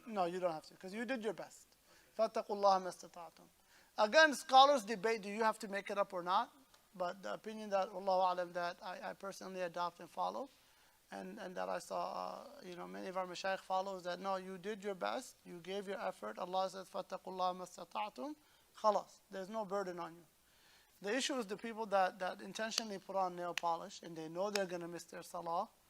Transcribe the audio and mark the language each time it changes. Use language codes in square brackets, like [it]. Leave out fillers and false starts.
[en] no, you don't have to, because you did your best. [ar] فَاتَّقُوا اللَّهَ مَا اسْتَطَعْتُمْ. [en] Again, scholars debate, do you have to make it up or not? But the opinion that, Wallahu A'lam, that I personally adopt and follow, and that I saw, many of our mashayikh follows, that no, you did your best, you gave your effort. Allah says, [ar] فَاتَّقُوا اللَّهَ مَا اسْتَطَعْتُمْ. [en] Khalas, there's no burden on you. The issue is the people that intentionally put on nail polish, and they know they're going to miss their salah.